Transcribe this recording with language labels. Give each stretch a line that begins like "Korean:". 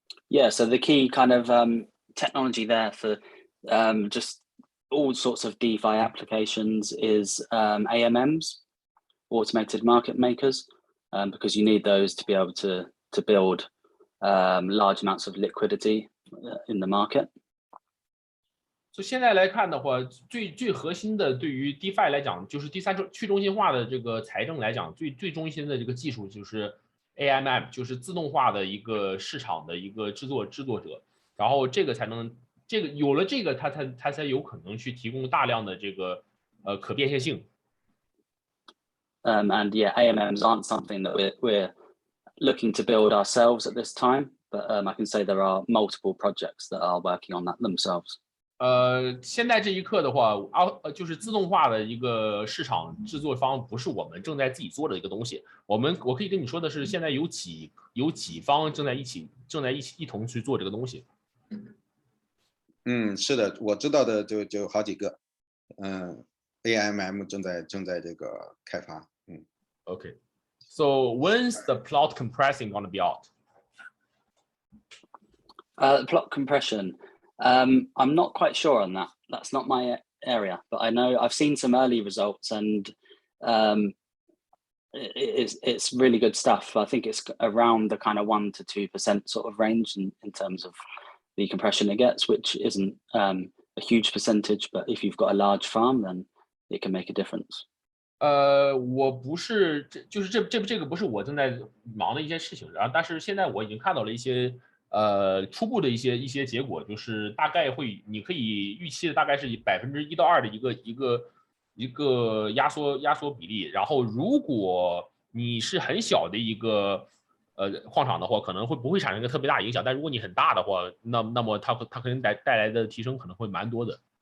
English: Yeah, so the key kind of technology there for just all sorts of DeFi applications is AMMs, automated market makers, because you need those to be able to build large amounts of liquidity in the market.
Chinese: 所以现在来看的话，最核心的对于 DeFi 来讲，就是第三去中心化的这个财政来讲，最中心的这个技术就是 AMM， 就是自动化的一个市场的一个制作者，然后这个才能有了这个，它才有可能去提供大量的这个可变现性。
English: And yeah, AMMs aren't something that we're looking to build ourselves at this time, but I can say there are multiple projects that are working on that themselves.
Chinese: 现在这一刻的话，就是自动化的一个市场制作方不是我们正在自己做的一个东西。我可以跟你说的是，现在有几方正在一同去做这个东西。是的，我知道的就好几个，AMM 正在这个开发。
English: Okay, so when's the plot compressing gonna be out? Plot compression. I'm not quite sure on that. That's not my area, but I know I've seen some early results, and it's really good stuff. I think it's around the kind of 1% to 2% sort of range in terms of the compression it gets, which isn't a huge percentage, but if you've got a large farm, then it can make a difference.
Chinese: 我不是，就是这个不是我正在忙的一些事情，然后但是现在我已经看到了一些初步的一些结果，就是大概你可以预期的大概是1%到2%的一个压缩比例，然后如果你是很小的一个矿场的话，可能不会产生一个特别大影响，但如果你很大的话，那么它可能带来的提升可能会蛮多的。